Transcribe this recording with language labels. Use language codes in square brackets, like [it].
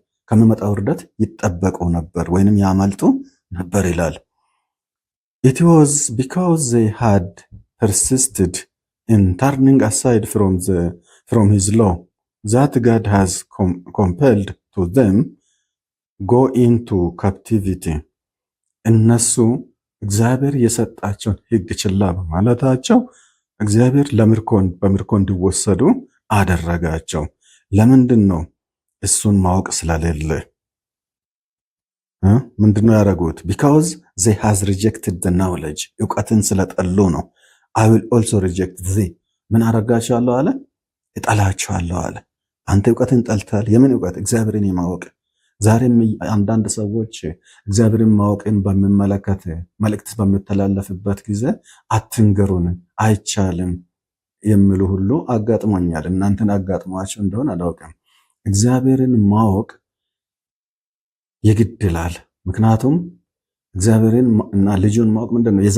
[am] ከሚመጣው ውርደት ይጠበቁ ነበር ወይንም ያመልጡ ነበር ይላል። [en] it was because they had persisted in turning aside from his law that God has compelled to them go into captivity [am] እነሱ እግዚአብሔር የሰጣቸውን ሕግ ችላ በማለታቸው እግዚአብሔር በምርኮ እንዲወሰዱ አደረጋቸው። ለምንድን ነው? እሱን ማወቅ ስለሌለ። ምንድነው ያደረጉት? [en] because they has rejected the knowledge [am] እውቀትን ስለጠሉ ነው። [en] I will also reject thee [am] ምን አደርጋቸዋለሁ አለ? እጠላቸዋለሁ አለ። አንተ እውቀትን ጠልታል። የምን እውቀት? እግዚአብሔርን የማወቅ። ዛሬም አንዳንድ ሰዎች እግዚአብሔርን ማወቅን በሚመለከት መልእክት በሚተላለፍበት ጊዜ አትንገሩን፣ አይቻልም የሚሉ ሁሉ አጋጥሞኛል። እናንተን አጋጥሟቸው እንደሆነ አላውቅም። እግዚአብሔርን ማወቅ የግድ ይላል። ምክንያቱም እግዚአብሔርን እና ልጁን ማወቅ ምንድን ነው?